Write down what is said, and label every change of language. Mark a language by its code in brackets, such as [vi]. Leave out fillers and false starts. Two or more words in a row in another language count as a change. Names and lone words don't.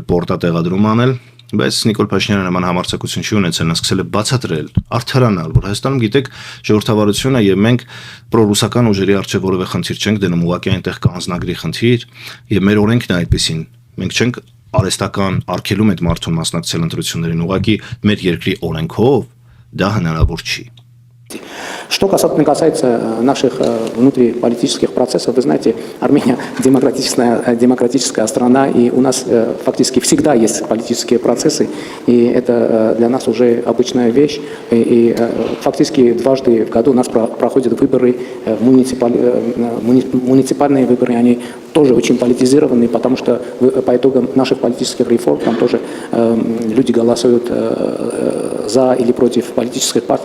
[hy] պորտատեղադրում անել, բայց Նիկոլ Փաշինյանը նման համարձակություն չի ունեցել, նա սկսել է բացատրել, արդարանալ, որ Հայաստանում գիտեք ժողովրդավարությունը եւ մենք պրոռուսական ուժերի արժե որևէ խնդիր չենք դնում, ուղղակի այնտեղ կա անձնագրի խնդիր եւ մեր օրենքն է այդպեսին։ Մենք չենք արեստական արգելում այդ մարդուն մասնակցել ընտրություններին, ուղղակի մեր երկրի օրենքով դա հնարավոր չի։ [ru] Что касается наших внутриполитических процессов, вы знаете, Армения демократическая страна, и у нас фактически всегда есть политические процессы, и это для нас уже обычная вещь. И фактически дважды в году у нас проходят выборы, муниципальные выборы, они тоже очень политизированные, потому что по итогам наших политических реформ там тоже люди голосуют за или против политических партий.